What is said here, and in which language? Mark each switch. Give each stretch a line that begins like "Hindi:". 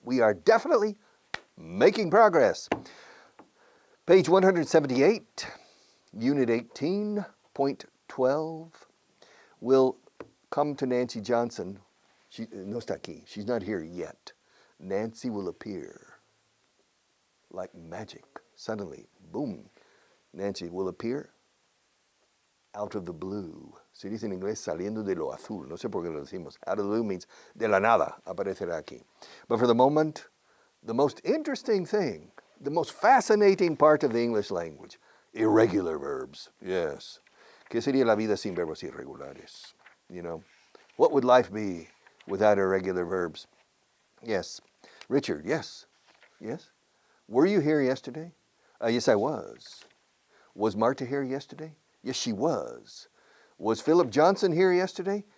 English: We are definitely making progress. Page 178, Unit 18.12. We'll come to Nancy Johnson. She
Spanish: no está aquí.
English: She's not here yet. Nancy will appear like magic. Suddenly, boom, Nancy will appear out of the blue.
Spanish: Se dice en inglés saliendo de lo azul. No sé por qué lo decimos.
English: Out of the blue means
Spanish: de la nada aparecerá aquí.
English: But for the moment, the most interesting thing, the most fascinating part of the English language, irregular verbs. Yes.
Spanish: ¿Qué sería la vida sin verbos irregulares?
English: You know, what would life be without irregular verbs? Yes. Richard, yes. Yes. Were you here yesterday? Yes, I was. Was Marta here yesterday? Yes, she was. Was Philip Johnson here yesterday?